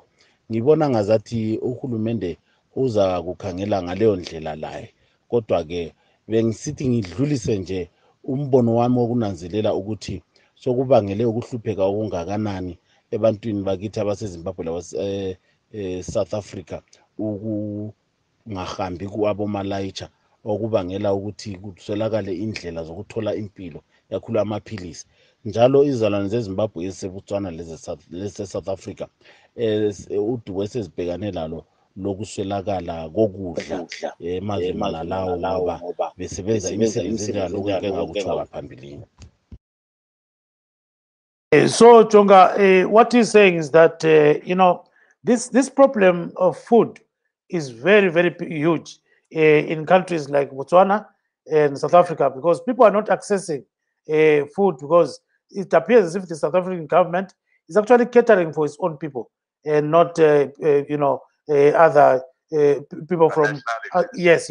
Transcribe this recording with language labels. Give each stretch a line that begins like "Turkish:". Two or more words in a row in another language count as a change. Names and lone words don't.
North Ndebele: Ngibona ngazathi uhulumende uza kukhangela ngaleyo ndlela laye, kodwa ke bengisithi ngidlulise nje umbono wami wokunanzelela ukuthi sokubangele ukuhlupheka okungakanani ebantwini bakithi abaseZimbabwe South Africa ukungahambi kwabomalayitsha okubangela ukuthi kuswelakale indlela zokuthola impilo yakhulu amaphilisi. Njalo izizalwane zeZimbabwe eziseBotswana leze-South Africa udubo esezibhekane lalo lokuswelakala kokudla emazweni nalawo ngoba besebenza imisebenzi enjalo engakutsho ngaphambilini.
English: So Jonga, what he's saying is that you know, this problem of food is very, very huge in countries like Botswana and South Africa, because people are not accessing food, because it appears as if the South African government is actually catering for its own people and not you know, other people from yes.